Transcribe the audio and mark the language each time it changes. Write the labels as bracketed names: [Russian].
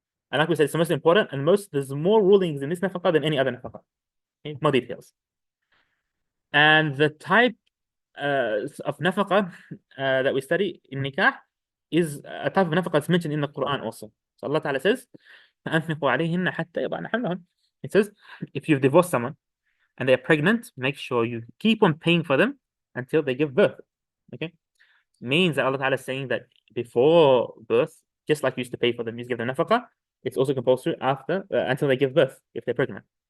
[English] And like we said, it's the most important, and there's more rulings in this nafaqah than any other nafaqah. Okay? More details. And the type of nafaqah that we study in nikah is a type of nafaqah that's mentioned in the Quran also. So Allah Ta'ala says, [Arabic] فَأَنْفِقُوا عَلَيْهِنَّ حَتَّى يَضَعْنَ حَمْلَهُنَّ. [English] It says, if you've divorced someone and they're pregnant, make sure you keep on paying for them until they give birth. Okay? Means that Allah Ta'ala is saying that before birth, just like you used to pay for them, you used to give them nafaqah, it's also compulsory after until they give birth if they're pregnant.